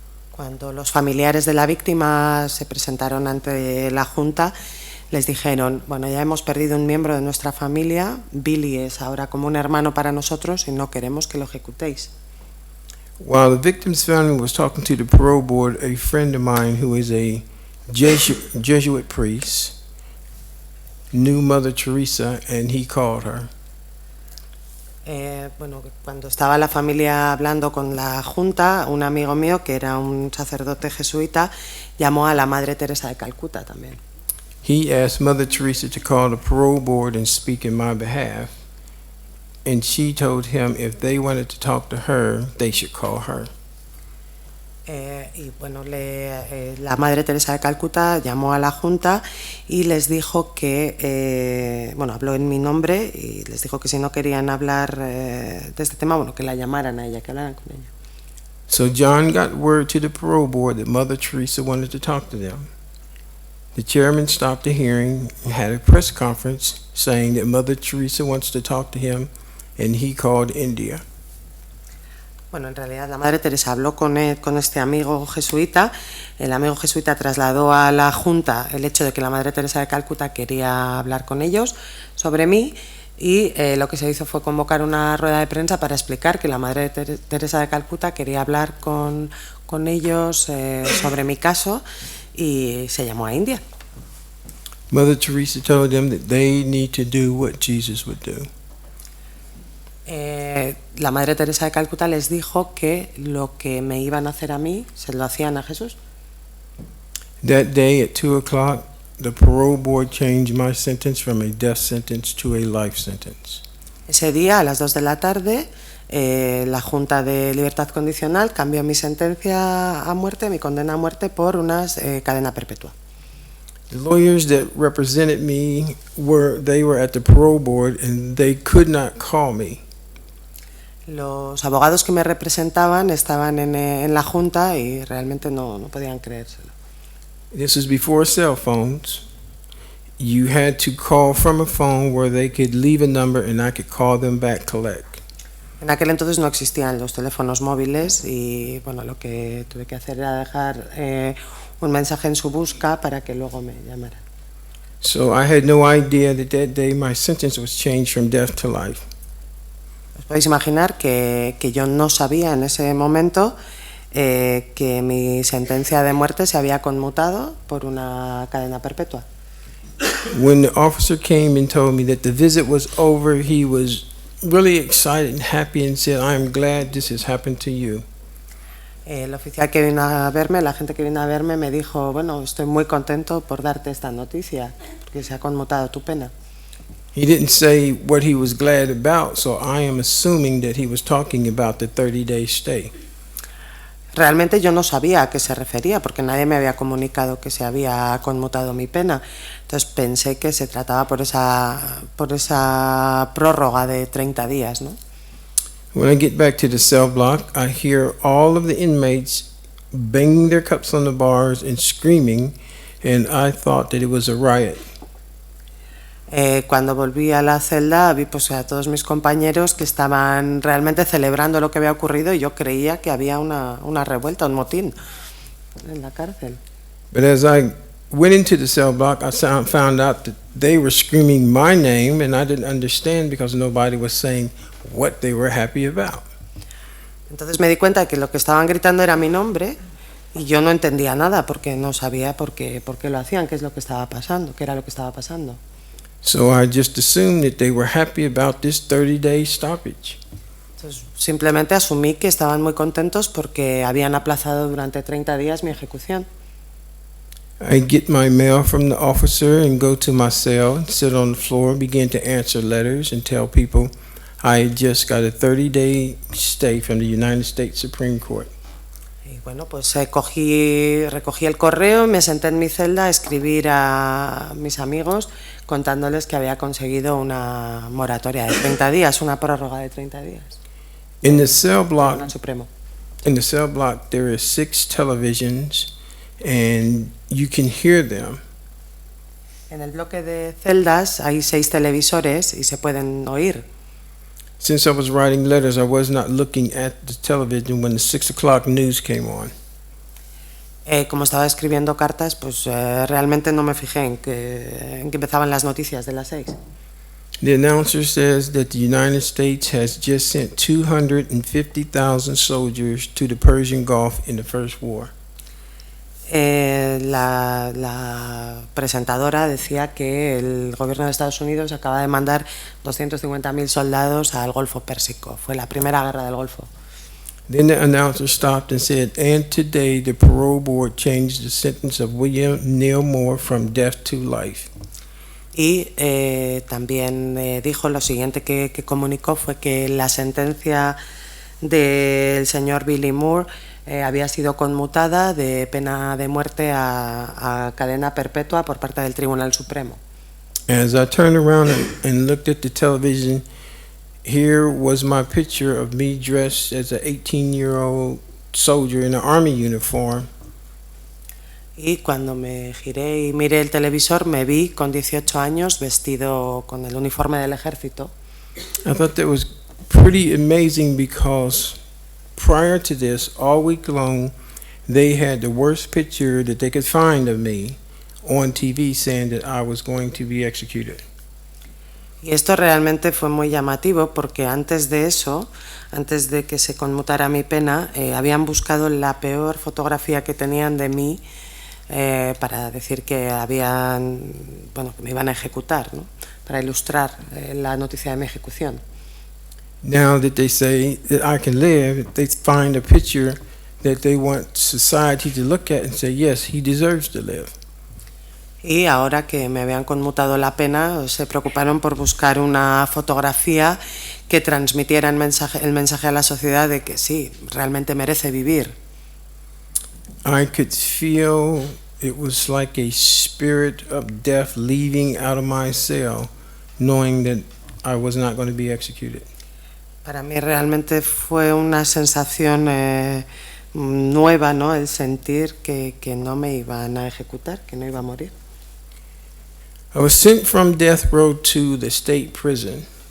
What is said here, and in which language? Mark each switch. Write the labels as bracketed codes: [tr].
[es] Cuando los familiares de la víctima se presentaron ante la Junta, les dijeron, bueno, ya hemos perdido un miembro de nuestra familia, Billy es ahora como un hermano para nosotros y no queremos que lo ejecutéis. [en] While the victim's family was talking to the parole board, a friend of mine who is a Jesuit priest knew Mother Teresa, and he called her. [es] Cuando estaba la familia hablando con la Junta, un amigo mío, que era un sacerdote jesuita, llamó a la Madre Teresa de Calcuta también. [en] He asked Mother Teresa to call the parole board and speak in my behalf, and she told him if they wanted to talk to her, they should call her. [es] La Madre Teresa de Calcuta llamó a la Junta y les dijo que, habló en mi nombre y les dijo que si no querían hablar de este tema, que la llamaran a ella, que hablaran con ella. [en] So John got word to the parole board that Mother Teresa wanted to talk to them. The chairman stopped the hearing and had a press conference saying that Mother Teresa wants to talk to him, and he called India. [es] Bueno, en realidad la Madre Teresa habló con este amigo jesuita. El amigo jesuita trasladó a la Junta el hecho de que la Madre Teresa de Calcuta quería hablar con ellos sobre mí, y lo que se hizo fue convocar una rueda de prensa para explicar que la Madre Teresa de Calcuta quería hablar con ellos sobre mi caso, y se llamó a India. [en] Mother Teresa told them that they need to do what Jesus would do. [es] La Madre Teresa de Calcuta les dijo que lo que me iban a hacer a mí se lo hacían a Jesús. [en] That day at 2:00, the parole board changed my sentence from a death sentence to a life sentence. [es] Ese día, a las 2 de la tarde, la Junta de Libertad Condicional cambió mi sentencia a muerte, mi condena a muerte, por una cadena perpetua. [en] The lawyers that represented me were at the parole board, and they could not call me. [es] Los abogados que me representaban estaban en la Junta y realmente no podían creérselo. [en] This was before cell phones. You had to call from a phone where they could leave a number and I could call them back, collect. [es] En aquel entonces no existían los teléfonos móviles y lo que tuve que hacer era dejar un mensaje en su busca para que luego me llamaran. [en] So I had no idea that day my sentence was changed from death to life. [es] Os podéis imaginar que yo no sabía en ese momento que mi sentencia de muerte se había conmutado por una cadena perpetua. [en] When the officer came and told me that the visit was over, he was really excited and happy and said, "I am glad this has happened to you." [es] El oficial que vino a verme, la gente que vino a verme, me dijo, estoy muy contento por darte esta noticia, porque se ha conmutado tu pena. [en] He didn't say what he was glad about, so I am assuming that he was talking about the 30-day stay. [es] Realmente yo no sabía a qué se refería, porque nadie me había comunicado que se había conmutado mi pena. Entonces pensé que se trataba por esa prórroga de 30 días, ¿no? [en] When I get back to the cell block, I hear all of the inmates banging their cups on the bars and screaming, and I thought that it was a riot. [es] Cuando volví a la celda vi a todos mis compañeros que estaban realmente celebrando lo que había ocurrido y yo creía que había una revuelta, un motín en la cárcel. [en] But as I went into the cell block, I found out that they were screaming my name, and I didn't understand because nobody was saying what they were happy about. [es] Entonces me di cuenta de que lo que estaban gritando era mi nombre, Y yo no entendía nada porque no sabía por qué lo hacían, qué es lo que estaba pasando, qué era lo que estaba pasando. [en] So I just assumed that they were happy about this 30-day stoppage. [es] Entonces, simplemente asumí que estaban muy contentos porque habían aplazado durante 30 días mi ejecución. [en] I get my mail from the officer and go to my cell and sit on the floor and begin to answer letters and tell people I had just got a 30-day stay from the United States Supreme Court. [es] Y bueno, pues recogí el correo, me senté en mi celda a escribir a mis amigos contándoles que había conseguido una moratoria de 30 días, una prórroga de 30 días. [en] In the cell block, [es] Tribunal Supremo. [en] in the cell block, there are 6 televisions, and you can hear them. [es] En el bloque de celdas hay 6 televisores y se pueden oír. [en] Since I was writing letters, I was not looking at the television when the 6 o'clock news came on. [es] Como estaba escribiendo cartas, pues realmente no me fijé en que empezaban las noticias de las 6. [en] The announcer says that the United States has just sent 250,000 soldiers to the Persian Gulf in the first war. [es] La presentadora decía que el gobierno de Estados Unidos acaba de mandar 250.000 soldados al Golfo Pérsico. Fue la primera guerra del Golfo. [en] Then the announcer stopped and said, and today the parole board changed the sentence of William Neal Moore from death to life. [es] Y también dijo lo siguiente que comunicó fue que la sentencia del señor Billy Moore había sido conmutada de pena de muerte a cadena perpetua por parte del Tribunal Supremo. [en] As I turned around and looked at the television, here was my picture of me dressed as an 18-year-old soldier in an army uniform. [es] Y cuando me giré y miré el televisor, me vi con 18 años vestido con el uniforme del ejército. [en] I thought that was pretty amazing because prior to this, all week long, they had the worst picture that they could find of me on TV saying that I was going to be executed. [es] Y esto realmente fue muy llamativo porque antes de eso, antes de que se conmutara mi pena, habían buscado la peor fotografía que tenían de mí para decir que que me iban a ejecutar, ¿no? Para ilustrar la noticia de mi ejecución. [en] Now that they say that I can live, they find a picture that they want society to look at and say, yes, he deserves to live. [es] Y ahora que me habían conmutado la pena, se preocuparon por buscar una fotografía que transmitiera el mensaje a la sociedad de que sí, realmente merece vivir. [en] I could feel it was like a spirit of death leaving out of my cell, knowing that I was not going to be executed. [es] Para mí realmente fue una sensación nueva, ¿no? El sentir que no me iban a ejecutar, que no iba a morir. [en] I was sent from death row to the state prison.